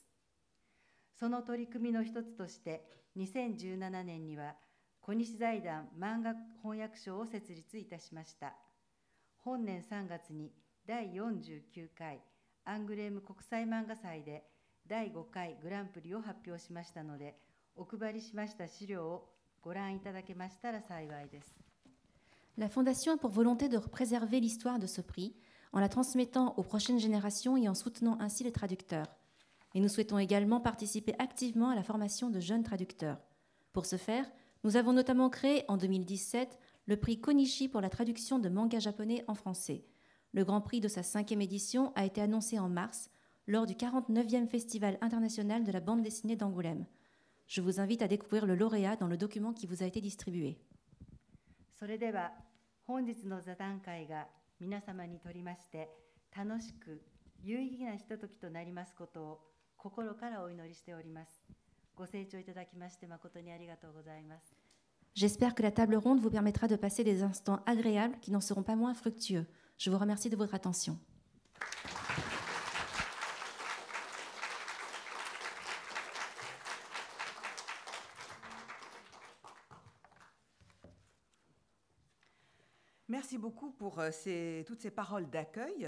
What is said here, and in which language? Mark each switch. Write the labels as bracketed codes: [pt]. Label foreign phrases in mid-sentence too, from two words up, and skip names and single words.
[ja] その取り組みの一つとして、2017年には小西財団漫画翻訳賞を設立いたしました。本年3月に第49回アングレーム国際漫画祭で第5回グランプリを発表しましたので、お配りしました資料をご覧いただけましたら幸いです。 [fr] La Fondation a pour volonté de préserver l'histoire de ce prix en la transmettant aux prochaines générations et en soutenant ainsi les traducteurs. Et nous souhaitons également participer activement à la formation de jeunes traducteurs. Pour ce faire, nous avons notamment créé en 2017 le prix Konishi pour la traduction de manga japonais en français. Le grand prix de sa 5e édition a été annoncé en mars lors du 49e Festival international de la bande dessinée d'Angoulême. Je vous invite à découvrir le lauréat dans le document qui vous a été distribué. [ja] それでは本日の座談会が皆様にとりまして楽しく有意義なひとときとなりますことを心からお祈りしております。ご清聴いただきまして誠にありがとうございます。 [fr] J'espère que la table ronde vous permettra de passer des instants agréables qui n'en seront pas moins fructueux. Je vous remercie de votre attention. Merci beaucoup pour toutes ces paroles d'accueil.